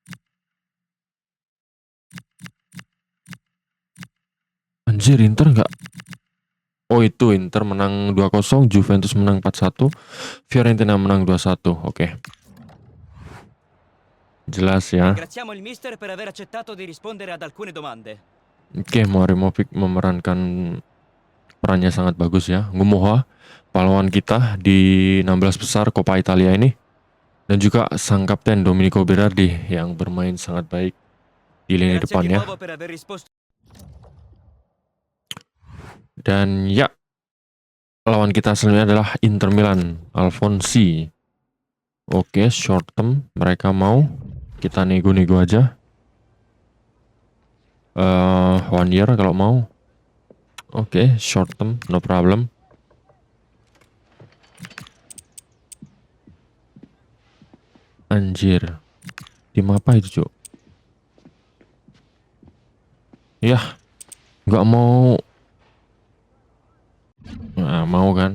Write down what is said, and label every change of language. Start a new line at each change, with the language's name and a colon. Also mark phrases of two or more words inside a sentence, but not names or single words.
Indonesian: Anjir, Inter nggak? Oh itu Inter menang 2-0, Juventus menang 4-1, Fiorentina menang 2-1. Oke. Jelas ya.
Italian: Ringraziamo il mister per aver accettato di rispondere ad alcune domande.
Indonesian: Oke, Marimovic memerankan perannya sangat bagus ya. Ngumoha, pahlawan kita di 16 besar Coppa Italia ini. Dan juga sang kapten Domenico Berardi yang bermain sangat baik di lini Grazie depannya.
Italian: Chipovo per aver risposto.
Indonesian: Dan ya, lawan kita selanjutnya adalah Inter Milan, Alfonsi. Oke,
English: short term
Indonesian: mereka mau, kita nego-nego aja. 1 year kalau mau. Oke,
English: short term, no problem.
Indonesian: Anjir, tim apa itu cuk? Yah, nggak mau. Nah, mau kan?